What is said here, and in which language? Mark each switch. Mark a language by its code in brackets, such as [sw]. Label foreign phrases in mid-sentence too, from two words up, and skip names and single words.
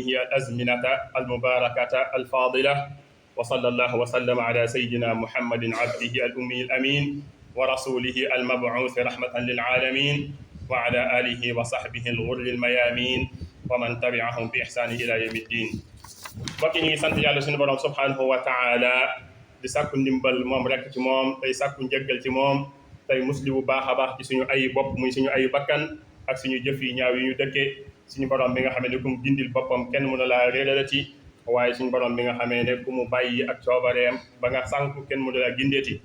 [ar] الأزمنة المباركة الفاضلة وصلى الله وسلم على سيدنا محمد عبده الأمي الأمين ورسوله المبعوث رحمة للعالمين وعلى آله وصحبه الغر الميامين ومن تبعهم بإحسان إلى يوم الدين. [wo] mbokki ñi sant yàlla suñu borom [ar] سبحانه وتعالى [wo] di sàkku ndimbal moom rek ci moom tey sàkku njëggal ci moom tey musli bu baax a baax ci suñu ay bopp muy suñu ay bakkan ak suñu jëf yi ñaaw yi ñu dëkkee suñu borom bi nga xamee ne ku mu gindil boppam kenn mënu laa réeralati waaye suñu borom bi nga xamee ne ku mu bàyyi ak coobareem ba nga sànku kenn mënu laa gindeeti.